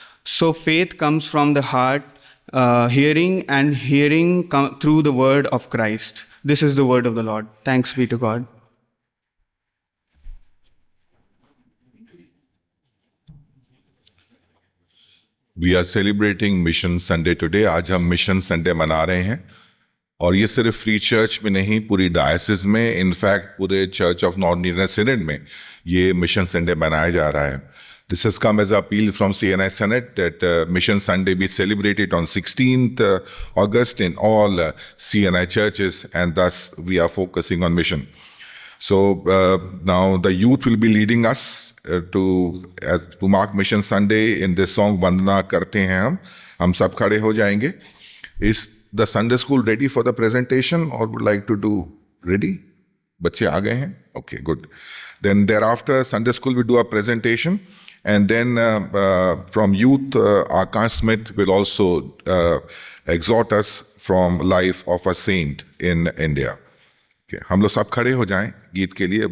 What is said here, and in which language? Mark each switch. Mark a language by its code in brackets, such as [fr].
[en] So faith comes from the heart, hearing, and hearing through the word of Christ. This is the word of the Lord. Thanks be to God. We are celebrating Mission Sunday today. [hi] आज हम mission Sunday मना रहे हैं, और ये सिर्फ free church में नहीं, पूरी डायसिस में, इनफैक्ट पूरे church of north eastern Senate में ये मिशन संडे मनाया जा रहा है. [en] This has come as an appeal from CNI Senate that Mission Sunday be celebrated on 16th August in all CNI churches, and thus we are focusing on mission. So now the youth will be leading us to mark Mission Sunday in this song [hi] वंदना करते हैं हम सब खड़े हो जाएंगे. [en] Is the Sunday school ready for the presentation, or would like to do ready? [hi] बच्चे आ गए हैं? [en] Okay, good. Then thereafter Sunday school will do a presentation, and then from youth Akash Smith will also exhort us from life of a saint in India. [hi] Okay, हम लोग सब खड़े हो जाएं गीत के लिए.